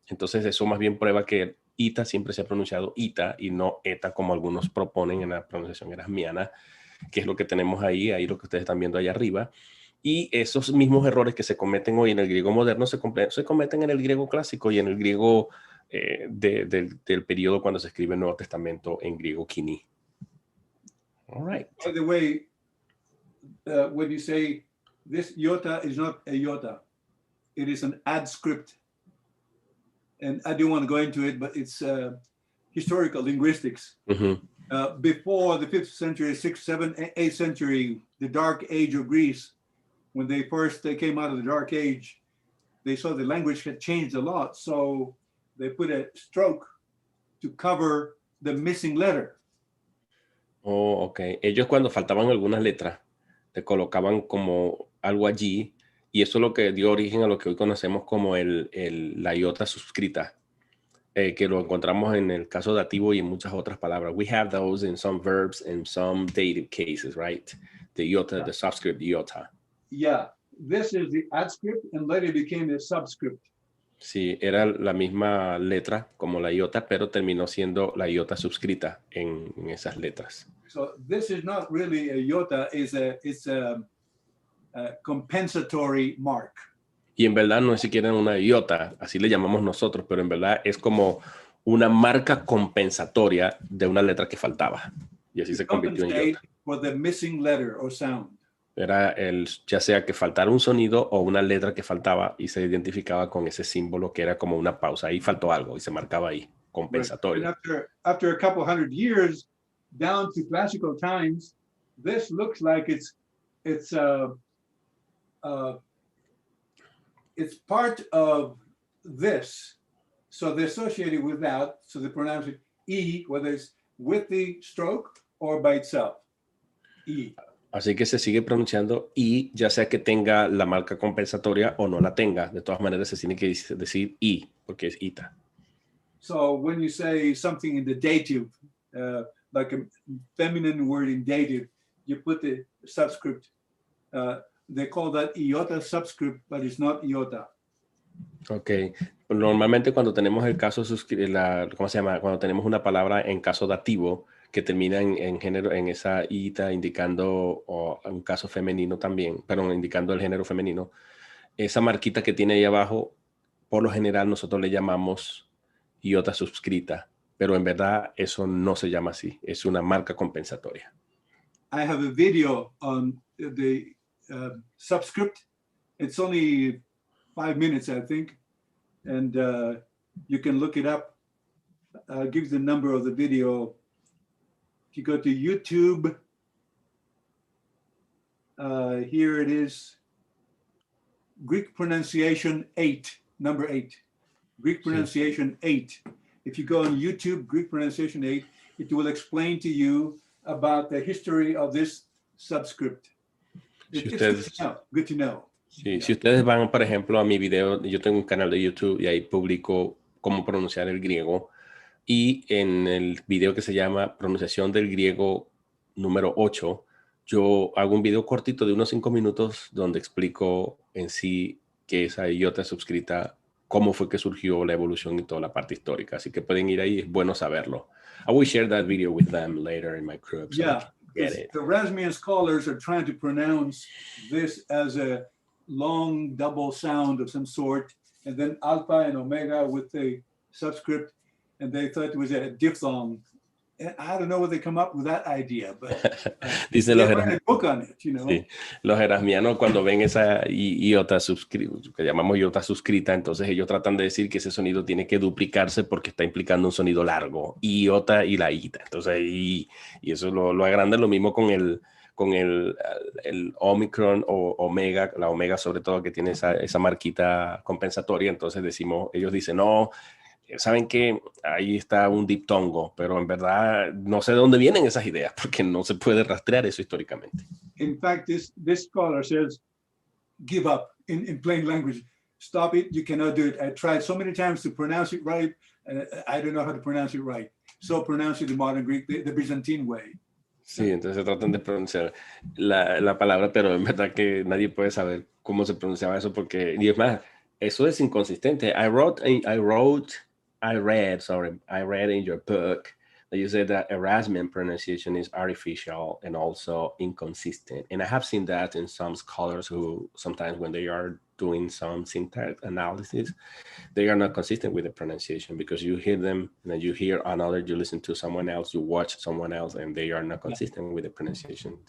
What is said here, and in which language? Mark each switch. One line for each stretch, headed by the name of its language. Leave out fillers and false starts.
Spanish: Entonces eso más bien prueba que ita siempre se ha pronunciado ita y no eta, como algunos proponen en la pronunciación erasmiana, que es lo que tenemos ahí lo que ustedes están viendo ahí arriba. Y esos mismos errores que se cometen hoy en el griego moderno se cometen en el griego clásico y en el griego del periodo cuando se escribe el Nuevo Testamento en griego KOINE.
English: All right. By the way, when you say this iota is not a iota, it is an adscript. And I don't want to go into it, but it's historical linguistics. Before the 5th century, 6th, 7th, 8th century, the Dark Age of Greece, when they came out of the Dark Age, they saw the language had changed a lot. So they put a stroke to cover the missing letter. Oh, ok.
Spanish: Ellos cuando faltaban algunas letras, le colocaban como algo allí, y eso es lo que dio origen a lo que hoy conocemos como la iota suscrita, que lo encontramos en el caso dativo y en muchas otras palabras.
English: We have those in some verbs and some dative cases, right? The iota, the subscript iota. Yeah, this is the adscript and later became a subscript.
Spanish: Sí, era la misma letra como la iota, pero terminó siendo la iota suscrita en esas letras.
English: So this is not really a iota, it's a compensatory mark.
Spanish: Y en verdad no es siquiera una iota, así le llamamos nosotros, pero en verdad es como una marca compensatoria de una letra que faltaba. Y así se convirtió en iota.
English: For the missing letter or sound.
Spanish: Era ya sea que faltara un sonido o una letra que faltaba y se identificaba con ese símbolo que era como una pausa. Ahí faltó algo y se marcaba ahí, compensatorio.
English: Right. After a couple hundred years, down to classical times, this looks like it's part of this. So they're associated with that. So they pronounce it E, whether it's with the stroke or by itself. E.
Spanish: Así que se sigue pronunciando I, ya sea que tenga la marca compensatoria o no la tenga. De todas maneras, se tiene que decir I, porque es ita.
English: So when you say something in the dative, like a feminine word in dative, you put the subscript. They call that iota subscript, but it's not iota. Ok.
Spanish: Normalmente cuando tenemos el caso, ¿cómo se llama? Cuando tenemos una palabra en caso dativo, que termina en género, en esa ita, indicando un caso femenino también, pero indicando el género femenino, esa marquita que tiene ahí abajo, por lo general nosotros le llamamos iota suscrita, pero en verdad eso no se llama así, es una marca compensatoria.
English: I have a video on the subscript. It's only 5 minutes, I think, and you can look it up. I'll give the number of the video. You go to YouTube, here it is, Greek pronunciation 8, number 8, Greek pronunciation 8. If you go on YouTube, Greek pronunciation 8, it will explain to you about the history of this subscript. It's good to know.
Spanish: Sí, si ustedes van, por ejemplo, a mi video, yo tengo un canal de YouTube y ahí publico cómo pronunciar el griego. Y en el video que se llama Pronunciación del Griego número 8, yo hago un video cortito de unos 5 minutos donde explico en sí qué es esa iota suscrita, cómo fue que surgió la evolución y toda la parte histórica. Así que pueden ir ahí, es bueno saberlo.
English: I will share that video with them later in my group. So yeah, the Erasmian scholars are trying to pronounce this as a long double sound of some sort, and then alpha and omega with the subscript. And they thought it was a diphthong. And I don't know where they come up with that idea, but
Spanish: dice
English: they write a book on it, you know.
Spanish: Sí. Los erasmianos cuando ven esa iota suscrita, que llamamos iota suscrita, entonces ellos tratan de decir que ese sonido tiene que duplicarse porque está implicando un sonido largo, iota y la ita. Entonces, y eso lo agrandan, lo mismo con el omicron o omega, la omega sobre todo que tiene esa marquita compensatoria. Entonces ellos dicen, no, saben que ahí está un diptongo, pero en verdad no sé de dónde vienen esas ideas porque no se puede rastrear eso históricamente.
English: In fact, this scholar says give up in plain language. Stop it, you cannot do it. I tried so many times to pronounce it right, I don't know how to pronounce it right. So pronounce it the modern Greek, the Byzantine way.
Spanish: Sí, entonces tratan de pronunciar la palabra, pero en verdad que nadie puede saber cómo se pronunciaba eso porque, y es más, eso es inconsistente.
English: I read in your book that you said that Erasmian pronunciation is artificial and also inconsistent. And I have seen that in some scholars who sometimes when they are doing some syntax analysis, they are not consistent with the pronunciation because you hear them and then you hear another, you listen to someone else, you watch someone else, and they are not consistent with the pronunciation.